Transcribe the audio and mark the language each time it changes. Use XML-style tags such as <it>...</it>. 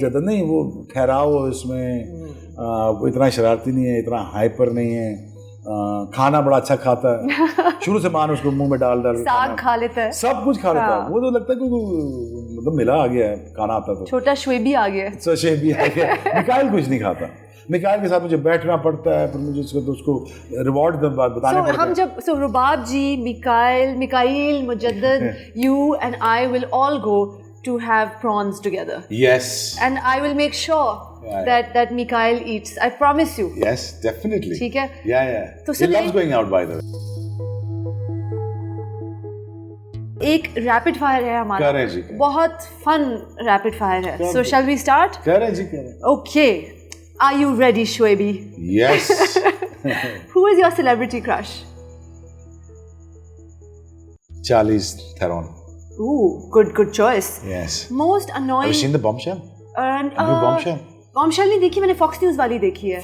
<ur>مجدد نہیں, وہ ٹھہراؤ اس میں, وہ اتنا شرارتی نہیں ہے, اتنا ہائپر نہیں ہے, کھانا بڑا اچھا کھاتا ہے, شروع سے مان اس کو منہ میں ڈال ساگ کھا لیتا ہے, سب کچھ کھا لیتا ہے. وہ تو لگتا ہے کہ مطلب ملا آ گیا ہے, کھانا آتا تو چھوٹا شعیبی آ گیا. شعیبی آ گیا. میکائل کچھ نہیں کھاتا. میکائل کے ساتھ مجھے بیٹھنا پڑتا ہے, پھر مجھے اس کو ریوارڈ بتانے پڑتے ہیں. ہم جب رباب جی,</ur> <en>Mikail, Mujaddid, you and I will all go to have prawns together. Yes. And I will make sure that Mikhail eats. I promise you. Yes, definitely.</en> <ur>ٹھیک ہے.</ur> <en>Yeah.</en> <ur>تو</ur> <en>he loves going out by the way.</en> <ur>ایک rapid fire ہے ہمارا, بہت فن rapid fire ہے.</ur> <en>So shall we start?</en> <ur>کریں جی کریں.</ur> <en>Okay. Are you ready, Shoaib? Yes. Who is your celebrity crush? Charlize Theron. Ooh, good choice. Yes. Most annoying. Have you seen the Bombshell? Bombshell.</en> <ur>Bombshell نہیں دیکھی, میں نے Fox News والی دیکھی ہے.</ur>